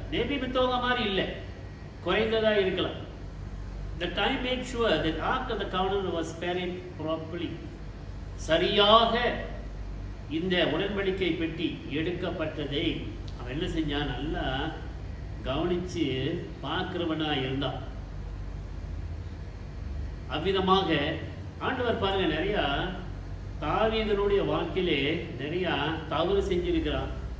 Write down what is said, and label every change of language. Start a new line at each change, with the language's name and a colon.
Tamil: Maybe மித்தவங்க மாதிரி இல்லை, குறைந்ததா இருக்கலாம்.
English: The time made sure that ark of the covenant was carried properly.
Tamil: சரியாக இந்த உடன்படிக்கை பெட்டி எடுக்கப்பட்டதை அவன் என்ன செஞ்சான்? நல்லா கவனிச்சு பார்க்கிறவனா இருந்தான். அவ்விதமாக ஆண்டவர் பாருங்க, நிறைய தாவீதனுடைய வாழ்க்கையிலே நிறைய தவறு செஞ்சிருக்கிறான்.